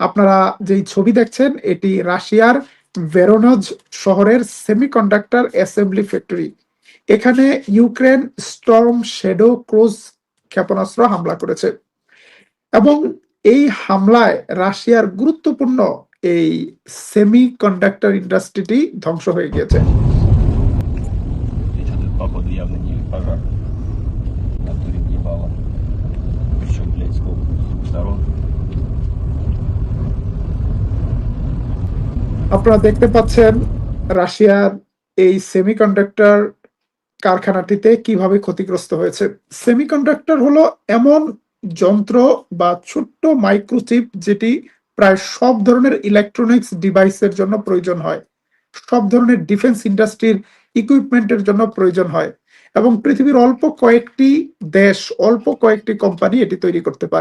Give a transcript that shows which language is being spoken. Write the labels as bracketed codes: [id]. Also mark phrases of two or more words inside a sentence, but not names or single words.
[bn] আপনারা যেই ছবি দেখছেন এটি রাশিয়ার ভেরোনজ শহরের [en] semiconductor assembly factory. [bn] এখানে ইউক্রেন স্টর্ম শ্যাডো ক্রুজ ক্ষেপণাস্ত্র হামলা করেছে এবং এই হামলায় রাশিয়ার গুরুত্বপূর্ণ এই [en] semiconductor industryটি [bn] ধ্বংস হয়ে গিয়েছে। [ru] Этот походу явно не пожар. В натуре въебало. Причем, блядь, сколько сторон. [bn] আপনারা দেখতে পাচ্ছেন রাশিয়ার এই সেমিকন্ডাক্টর কারখানাটিতে কিভাবে ক্ষতিগ্রস্ত হয়েছে। সেমিকন্ডাক্টর হলো এমন যন্ত্র বা ছোট্ট মাইক্রোচিপ যেটি প্রায় সব ধরনের [en] electronics deviceের [bn] জন্য প্রয়োজন হয়, সব ধরনের [en] defence industryর equipmentের [bn] জন্য প্রয়োজন হয় এবং পৃথিবীর অল্প কয়েকটি দেশ, অল্প কয়েকটি কোম্পানি এটি তৈরি করতে পারে।